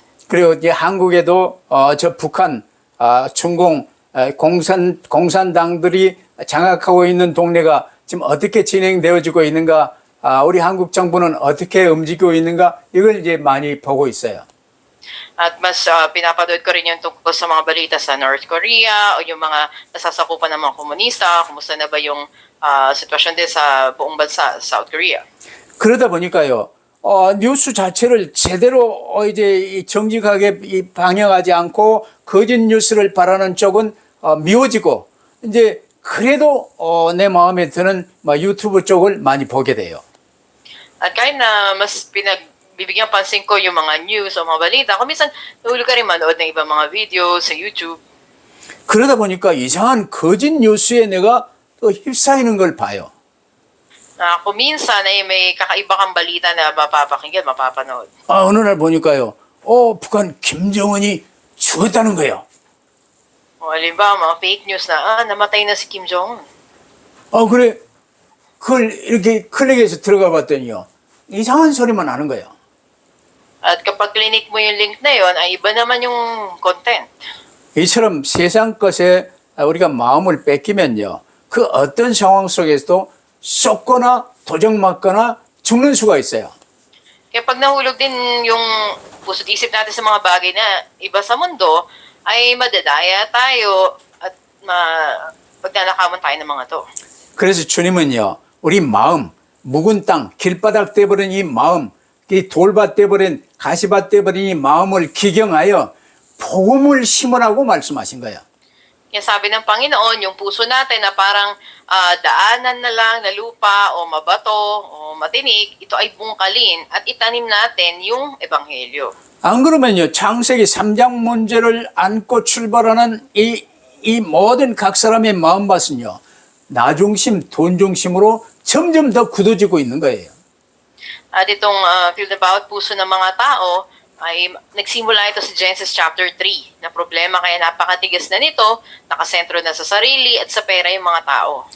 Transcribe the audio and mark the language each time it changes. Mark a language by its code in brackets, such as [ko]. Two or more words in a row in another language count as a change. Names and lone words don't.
[ko] 그리고 이제 한국에도 저 북한, 중공, 공산당들이 장악하고 있는 동네가 지금 어떻게 진행되어지고 있는가, 우리 한국 정부는 어떻게 움직이고 있는가, 이걸 이제 많이 보고 있어요. [tl] At mas pinapanood ko rin yung tungkol sa mga balita sa North Korea o yung mga nasasakupan ng mga komunista, kumusta na ba yung sitwasyon din sa buong bansa, South Korea. [ko] 그러다 보니까요, 뉴스 자체를 제대로 이제 정직하게 방영하지 않고 거짓 뉴스를 바라는 쪽은 미워지고, 이제 그래도 내 마음에 드는 유튜브 쪽을 많이 보게 돼요. [tl] At kahit na mas bibigyan pansin ko yung mga news o mga balita, kung minsan nahulog ka rin manood ng ibang mga video sa YouTube. [ko] 그러다 보니까 이상한 거짓 뉴스에 내가 또 휩싸이는 걸 봐요. [tl] Kung minsan ay may kakaiba kang balita na mapapakinggan, mapapanood. [ko] 어느 날 보니까요, 북한 김정은이 죽었다는 거예요. [tl] O halimbawa, mga [en] fake news [tl] na, namatay na si Kim Jong-un. [ko] 그래. 그걸 이렇게 클릭해서 들어가 봤더니요, 이상한 소리만 나는 거예요. [tl] At kapag clinic mo yung link na yon, ay iba naman yung content. [ko] 이처럼 세상 것에 우리가 마음을 뺏기면요, 그 어떤 상황 속에서도 쏟거나 도적맞거나 죽는 수가 있어요. [tl] Kaya pag nahulog din yung puso't isip natin sa mga bagay na iba sa mundo, ay madadaya tayo at pagnanakawan tayo ng mga to. [ko] 그래서 주님은요, 우리 마음, 묵은 땅, 길바닥 돼버린 이 마음, 이 돌밭 돼버린, 가시밭 돼버린 이 마음을 기경하여 복음을 심으라고 말씀하신 거예요. [tl] Kaya sabi ng Panginoon, yung puso natin na parang daanan na lang na lupa o mabato o matinik, ito ay bungkalin at itanim natin yung Ebanghelyo. [ko] 안 그러면요, 창세기 3장 문제를 안고 출발하는 이 모든 각 사람의 마음밭은요, 나 중심, 돈 중심으로 점점 더 굳어지고 있는 거예요. [tl] At itong feel about puso ng mga tao, ay nagsimula ito sa Genesis chapter 3 na problema kaya napakatigas na nito, nakasentro na sa sarili at sa pera yung mga tao.